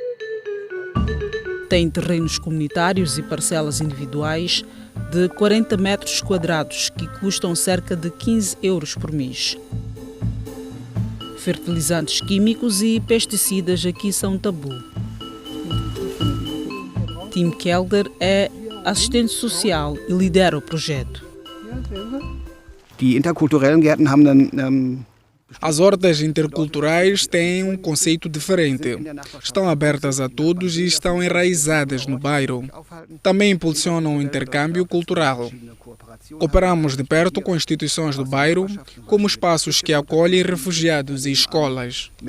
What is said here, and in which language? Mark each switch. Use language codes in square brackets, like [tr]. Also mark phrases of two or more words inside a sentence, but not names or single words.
[pt] Tem terrenos comunitários e parcelas individuais de 40 metros quadrados que custam cerca de 15 euros por mês. Fertilizantes químicos e pesticidas aqui são tabu. Tim Kelder é assistente social e lidera o projeto. [de] Die interkulturellen Gärten haben dann [pt] As hortas interculturais têm um conceito diferente. Estão abertas a todos e estão enraizadas no bairro. Também impulsionam o intercâmbio cultural. Cooperamos de perto com instituições do bairro, como espaços que acolhem refugiados e escolas.